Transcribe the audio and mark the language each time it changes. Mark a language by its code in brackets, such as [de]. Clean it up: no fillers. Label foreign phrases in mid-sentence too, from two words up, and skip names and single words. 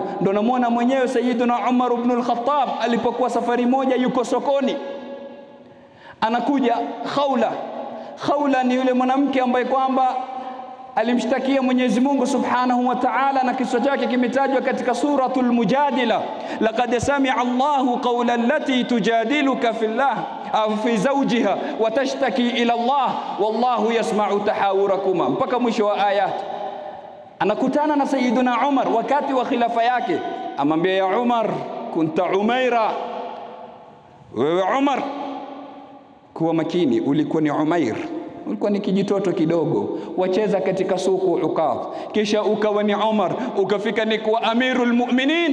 [sw] Ndio namuona mwenyewe Sayyiduna Umar ibn al-Khattab alipokuwa safari moja yuko sokoni, anakuja Khawla ni yule mwanamke ambaye kwamba alimshtakia Mwenyezi Mungu [ar] سبحانه وتعالى, [sw] na kisa chake kimetajwa katika suratul Mujadila. [ar] لقد سمع الله قول التي تجادلك في الله أو في زوجها وتشتكي إلى الله والله يسمع تحاوركما, [sw] mpaka mwisho wa ayat. Anakutana na Sayyiduna Umar wakati wa khilafa yake, amwambia [ar] يا عمر كنت عميرا, [sw] wewe Umar kuwa makini, ulikuwa ni Umair, ulikuwa ni kijitoto kidogo wacheza katika suku Uqadh, kisha ukawa ni Umar, ukafika ni kuwa [ar] أمير المؤمنين.